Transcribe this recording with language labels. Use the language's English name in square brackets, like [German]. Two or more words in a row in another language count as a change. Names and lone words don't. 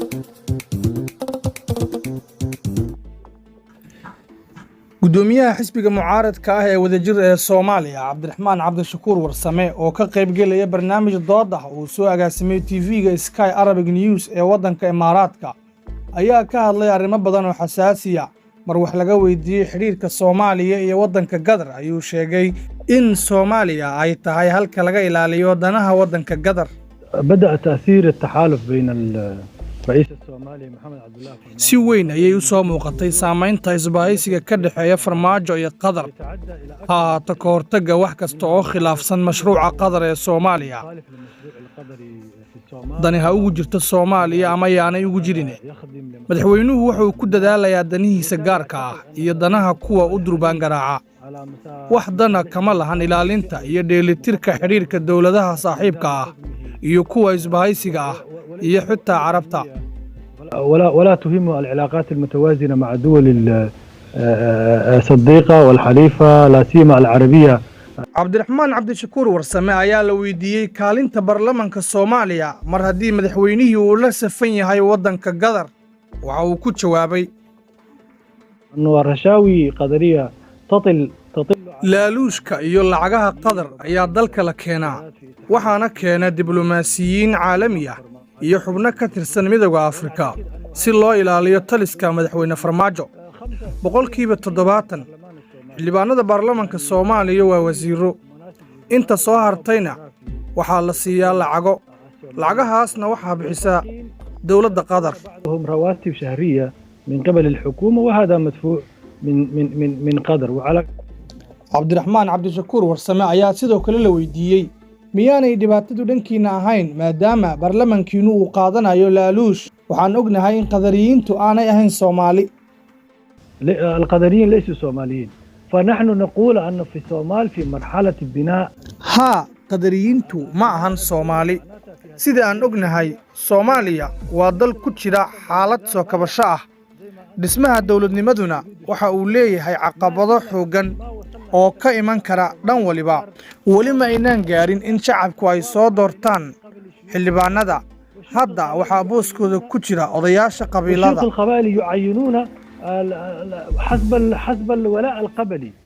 [Somali] gudoomiyaha xisbiga mucaaradka ah ee wadajir ee Soomaaliya Cabdiraxmaan Cabdishakuur Warsame oo ka qayb galaya barnaamij dood ah oo soo agaasimay TV-ga Sky Arabic News ee wadanka Imaaraadka ayaa ka hadlay arrimo badan oo xasaasi ah. mar wax laga weydiiyay xiriirka Soomaaliya iyo wadanka Qatar ayuu sheegay in Soomaaliya ay tahay halka laga ilaaliyo danaha wadanka Qatar. [Arabic] بدأ تأثير التحالف بين الرئيس الصومالي محمد عبد الله [Somali] si weyn ayay u soo muuqatay saameynta isbaahaysiga ka dhaxeeya Farmaajo iyo Qatar ta ka hortagga wax kasta oo khilaafsan mashruuca Qatar ee Soomaaliya. dani ha ugu jirto Soomaaliya ama yaanay ugu jirin. madaxweynuhu wuxuu ku dadaalayaa danihiisa gaarka ah iyo danaha kuwa u durbaan garaaca. wax dana kama lahan ilaalinta iyo dheelitirka xiriirka dawladaha saaxiibka ah iyo kuwa isbahaysiga ah iyo xitaa carabta. [Arabic] ولا تهم العلاقات المتوازنة مع الدول الصديقة والحليفة لا سيما العربية. [Somali] Cabdiraxmaan Cabdishakuur Warsame ayaa la weydiiyay kaalinta baarlamaanka Soomaaliya mar haddii madaxweynihii uu la safan yahay wadanka Qatar. waxa uu ku jawaabay [Arabic] إنه الرشاوي قدرية تطل [Somali] laaluushka iyo lacagaha Qatar ayaa dalka la keenaa waxaana keena diblomaasiyiin caalami ah iyo xubno ka tirsan midowga Afrika si loo ilaaliyo taliska madaxweyne Farmaajo. 70% xildhibaanada baarlamaanka Soomaaliya waa wasiiro. inta soo hartayna waxaa la siiyaa lacagahaasna waxaa bixisa dawladda Qatar. [Arabic] هم رواتب شهرية من قبل الحكومة وهذا مدفوع من قطر. وعلى [Somali] Cabdiraxmaan Cabdishakuur Warsame ayaa sidoo kale la weydiiyay miyaanay dhibaatadu dhankiina ahayn maadaama baarlamaankiinu uu qaadanayo laaluush. waxaan ognahay in qadariyiintu aanay ahayn Soomaali. [Arabic] القدريين ليسوا صوماليين فنحن نقول أن في الصومال في مرحلة البناء. [Somali] qadariyiintu ma ahan Soomaali. sida aan ognahay Soomaaliya waa dal ku jira xaalad soo kabasho ah. dhismaha dawladnimaduna waxa uu leeyahay caqabado xooggan oo ka iman kara dhan waliba. wali ma aynaan gaarin in shacabku ay soo doortaan xildhibaanada. hadda waxaa booskooda ku jira odayaasha qabiilada. [Arabic] القبائل يعينون حسب الولاء القبلي.